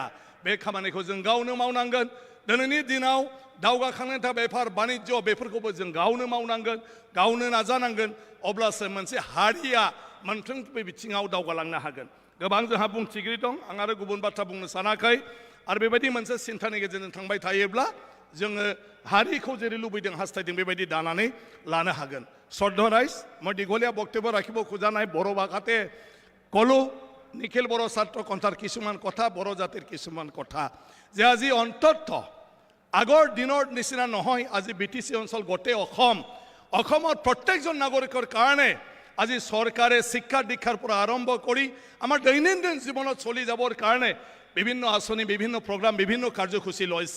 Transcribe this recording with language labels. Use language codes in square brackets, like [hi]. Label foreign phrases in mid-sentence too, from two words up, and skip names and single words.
[brx] बे खामानिखौ जों गावनो मावनांगोन। दिनैनि दिनाव दावगाखांनायनि थाखाय बेफार बानिज्य बेफोरखौबो जों गावनो मावनांगोन, गावनो नाजानांगोन। अब्लासो मोनसे हारिया मोनफ्रोमबो बिथिङाव दावगालांनो हागोन। गोबां जोंहा बुंथिगिरि दं, आं आरो गुबुन बाथ्रा बुंनो सानाखै। आरो बेबायदि मोनसे सिन्थानि गेजेरजों थांबाय थायोब्ला जोङो हारिखौ जेरै लुबैदों हास्थायदों बेबायदि दानानै लानो हागोन। [as] শ্রদ্ধ রাইজ, মই দীঘলীয়া বক্তব্য রাখিব খোজা নাই। বড় ভাষাতে কলো নিখিল বড় ছাত্ৰ সন্থাৰ কিছুমান কথা, বড় জাতিৰ কিছুমান কথা যে আজি অন্তত আগৰ দিনৰ নিচিনা নহয়। আজি BTC অঞ্চল গোটেই অসমত প্ৰত্যেকজন নাগৰিকৰ কাৰণে আজি চৰকাৰে শিক্ষা দীক্ষাৰ পৰা আৰম্ভ কৰি আমাৰ দৈনন্দিন জীৱনত চলি যাবৰ কাৰণে বিভিন্ন আঁচনি, বিভিন্ন প্ৰগ্ৰাম, বিভিন্ন কাৰ্যসূচী লৈছে।